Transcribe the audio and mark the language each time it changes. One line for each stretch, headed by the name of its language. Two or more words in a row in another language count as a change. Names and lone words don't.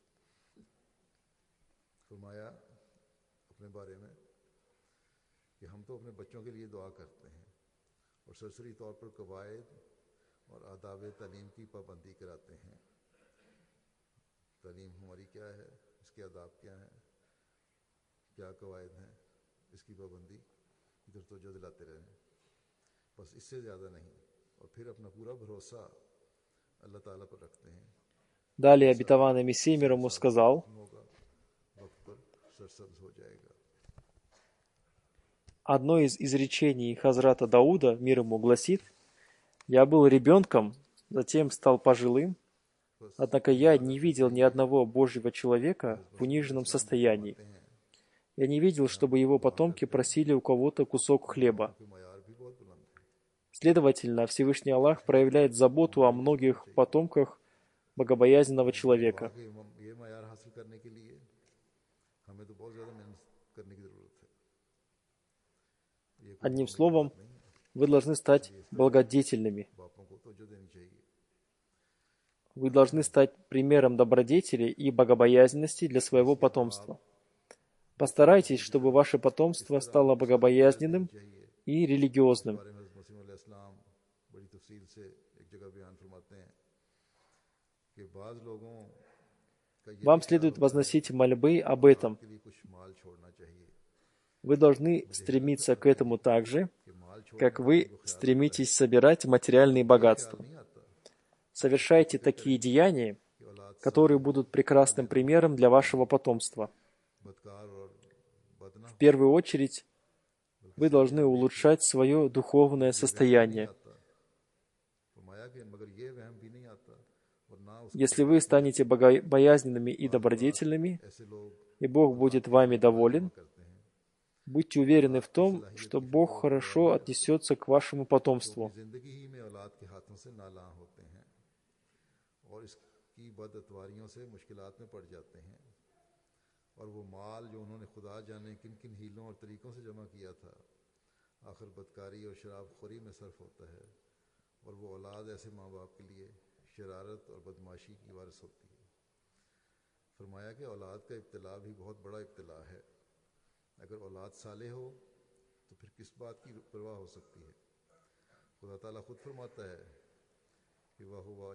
Urdu: فرمایا اپنے بارے میں کہ ہم تو اپنے بچوں کے لیے دعا کرتے ہیں اور سرسری طور پر قواعد اور آداب تعلیم کی پابندی کراتے ہیں تعلیم ہماری کیا ہے اس کے آداب کیا ہیں کیا قواعد ہیں اس کی پابندی ادھر توجہ دلاتے رہیں بس اس سے زیادہ نہیں اور پھر اپنا پورا بھروسہ اللہ تعالیٰ پر رکھتے ہیں
Russian: Далее обетованный Мессия мир ему сказал,
Urdu: ہوگا وقت پر سرسبز ہو جائے گا
Russian: одно из изречений Хазрата Дауда, мир ему, гласит: «Я был ребенком, затем стал пожилым, однако я не видел ни одного Божьего человека в униженном состоянии. Я не видел, чтобы его потомки просили у кого-то кусок хлеба».
Urdu: کوئی معیار بھی بہت بلند ہے
Russian: Следовательно, Всевышний Аллах проявляет заботу о многих потомках богобоязненного человека.
Urdu: کہ یہ معیار حاصل کرنے کے لیے ہمیں تو بہت زیادہ محنت کرنے کی ضرورت ہے یہ کوئی
Russian: Одним словом, вы должны стать благодетельными.
Urdu: باپوں کو توجہ دینی چاہیے
Russian: Вы должны стать примером добродетели и богобоязненности для своего потомства. Постарайтесь, чтобы ваше потомство стало богобоязненным и религиозным.
Urdu: بارے میں حضرت مسیح موعود علیہ السلام بڑی تفصیل سے ایک جگہ بیان فرماتے ہیں کہ بعض لوگوں کا یہ
Russian: Вам следует возносить мольбы об этом.
Urdu: کے لیے کچھ مال چھوڑنا چاہیے
Russian: Вы должны стремиться к этому так же,
Urdu: کہ مال چھوڑ
Russian: как вы стремитесь собирать материальные богатства.
Urdu: نہیں آتا
Russian: Совершайте такие деяния,
Urdu: کہ اولاد
Russian: которые будут прекрасным примером для вашего потомства.
Urdu: بدکار اور بدنا
Russian: В первую очередь, вы должны улучшать свое духовное состояние.
Urdu: آتا فرمایا کہ مگر یہ وہم بھی نہیں آتا اور نہ اس
Russian: Если вы станете богобоязненными и добродетельными,
Urdu: ایسے لوگ
Russian: и Бог будет вами доволен,
Urdu: کرتے ہیں
Russian: будьте уверены в том, что Бог хорошо отнесется к вашему потомству.
Urdu: زندگی ہی میں اولاد کے ہاتھوں سے نالاں ہوتے ہیں اور اس کی بد اطواریوں سے مشکلات میں پڑ جاتے ہیں اور وہ مال جو انہوں نے خدا جانے کن کن حیلوں اور طریقوں سے جمع کیا تھا آخر بدکاری اور شراب خوری میں صرف ہوتا ہے اور وہ اولاد ایسے ماں باپ کے لیے شرارت اور بدمعاشی کی وارث ہوتی ہے فرمایا کہ اولاد کا ابتلا بھی بہت بڑا ابتلا ہے اگر اولاد صالح ہو تو پھر کس بات کی پرواہ ہو سکتی ہے خدا تعالیٰ خود فرماتا ہے کہ واہ